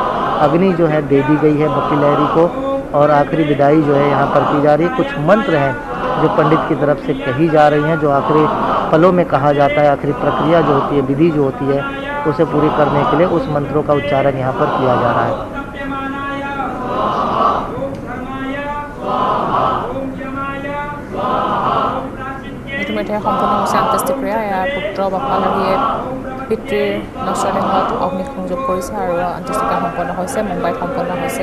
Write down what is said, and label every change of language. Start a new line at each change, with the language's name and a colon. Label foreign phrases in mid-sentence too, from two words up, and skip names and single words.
Hindi: अग्नि जो है दे दी गई है बप्पी लहरी को और आखिरी विदाई जो है यहाँ पर की जा रही है। कुछ मंत्र हैं जो पंडित की तरफ से कही जा रही हैं, जो आखिरी पलों में कहा जाता है। आखिरी प्रक्रिया जो होती है, विधि जो होती है, उसे पूरी करने के लिए उस मंत्रों का उच्चारण यहाँ पर किया जा रहा है।
Assamese: ইতিমধ্যে সম্পন্ন হৈছে অন্ত্যেষ্টিক্ৰিয়া। ইয়াৰ পুত্ৰ বাপ্পা লাহীয়ে পিতৃৰ নশ্বদেহত অগ্নিসংযোগ কৰিছে আৰু অন্ত্যেষ্টিক্ৰিয়া সম্পন্ন হৈছে। মুম্বাইত সম্পন্ন হৈছে।